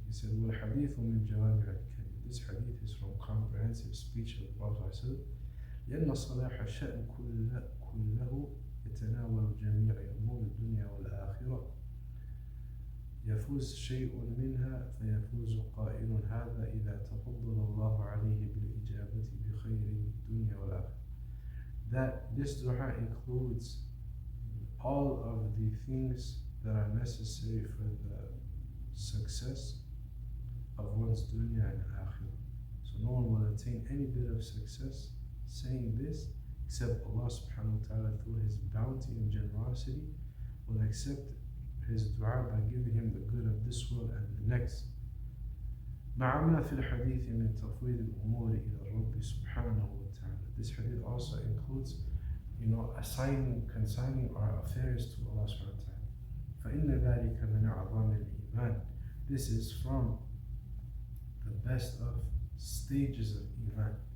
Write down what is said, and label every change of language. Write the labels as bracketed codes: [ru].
[en] He said, [ar] وَالْحَدِيثُ مِنْ جَوَامِعِ الْكَلِمِ. [en] This hadith is from comprehensive speech of the Prophet [ar] لأن صلاح الشأن كله يتناول جميع أمور الدنيا والآخرة. يفوز شيء منها فيفوز قائل هذا إذا تفضل الله عليه بالإجابة بخير الدنيا والآخرة. [en] That this dua includes all of the things that are necessary for the success of one's dunya and akhirah. So no one will attain any bit of success saying this except Allah subhanahu wa ta'ala, through his bounty and generosity, will accept his dua by giving him the good of this world and the next. [ar] مع ما في الحديث من تفويض الأمور إلى الرب سبحانه وتعالى. [en] This hadith also includes, consigning our affairs to Allah subhanahu wa ta'ala. [ar] فإن ذلك من أعظم الإيمان. [en] This is from the best of stages of Iman.